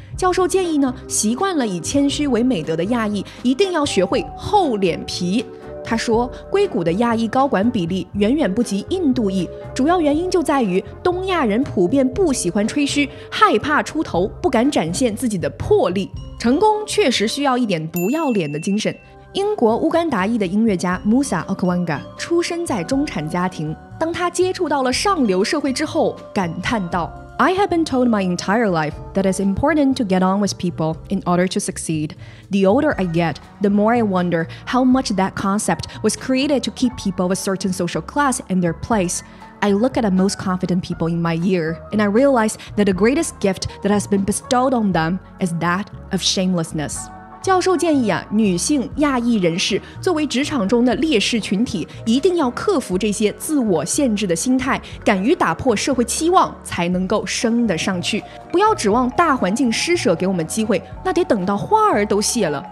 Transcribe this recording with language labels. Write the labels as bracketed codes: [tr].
[zh] 教授建议呢，习惯了以谦虚为美德的亚裔一定要学会厚脸皮。他说，硅谷的亚裔高管比例远远不及印度裔，主要原因就在于东亚人普遍不喜欢吹嘘，害怕出头，不敢展现自己的魄力。成功确实需要一点不要脸的精神。英国乌干达裔的音乐家 Musa Okwanga 出生在中产家庭，当他接触到了上流社会之后，感叹道， [en] I have been told my entire life that it's important to get on with people in order to succeed. The older I get, the more I wonder how much that concept was created to keep people of a certain social class in their place. I look at the most confident people in my year, and I realize that the greatest gift that has been bestowed on them is that of shamelessness. [zh] 教授建议女性、亚裔人士作为职场中的劣势群体，一定要克服这些自我限制的心态，敢于打破社会期望，才能够升得上去。不要指望大环境施舍给我们机会，那得等到花儿都谢了。